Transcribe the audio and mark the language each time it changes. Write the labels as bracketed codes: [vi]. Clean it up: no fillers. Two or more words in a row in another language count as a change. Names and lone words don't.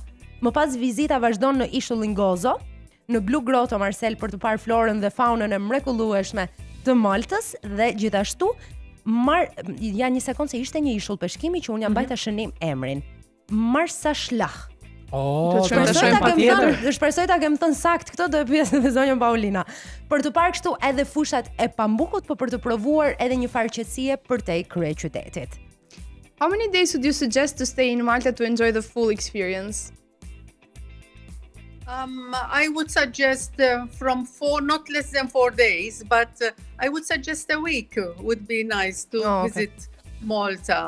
[sq] Më pas vizita vazhdon në ishullin Gozo, në Blu Grotto Marsel për të parë florën dhe faunën e mrekullueshme të Maltës, dhe gjithashtu ja një sekond se ishte një ishull peshkimi që unë jam bajta shënim emrin. Marsel. Shpresoj ta kem thënë sakt këtë, do e pyes edhe zonjën Paulina. Për të parë kështu edhe fushat e pambukut, por për të provuar edhe një farë qetësie përtej kryeqytetit. [en] How many days would you suggest to stay in Malta to enjoy the full experience? I would suggest from 4, not less than 4 days, but I would suggest a week would be nice to visit Malta.